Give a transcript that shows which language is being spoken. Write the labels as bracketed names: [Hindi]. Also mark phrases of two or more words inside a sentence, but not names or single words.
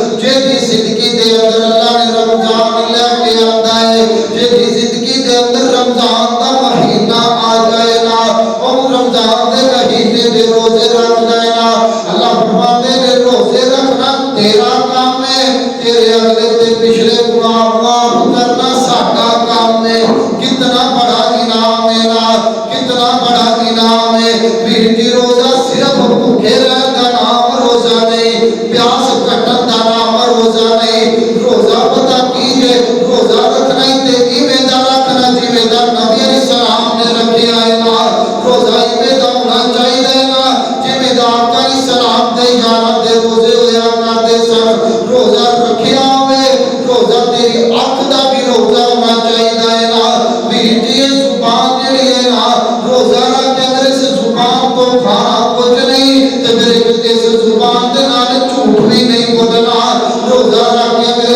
[Punjabi] اللہ نے رمضان لے کے آتا ہے، جیدی زندگی دے اندر رمضان دا مہینہ آ جائے نا، اور رمضان دے مہینے دے روزے رکھ جائے نا، اللہ فرماتے ہیں روزے رکھنا تیرا کام ہے، تیرے اگلے تے پچھلے گناہ معاف کرنا ساڈا کام ہے۔ کتنا بڑا انعام ہے نا، کتنا بڑا انعام ہے۔ پھر جی روزہ صرف بھوکے رہن کا نام روزہ نہیں، پیاس کٹن کا نام روزہ نہیں، روزہ پتہ کیجئے روزہ رکھنا ہی تے ایویں دا رکھنا جویں دا نبی علیہ السلام نے رکھیا ہے نا، روزہ ایویں دا ہونا چاہیے نا جویں دا آقا علیہ السلام دے یاراں دے روزے ہویا کرتے سن، روزہ رکھیا ہوئے، روزہ تیری اکھ دا بھی روزہ ہونا چاہیے ہے نا، میری جی زبان جڑی ہے نا، روزہ رکھ کے اگر اس زبان کو کھانا کچھ نہیں تے پھر اس زبان دے نال جھوٹ بھی نہیں بولنا، روزہ رکھ کے اگر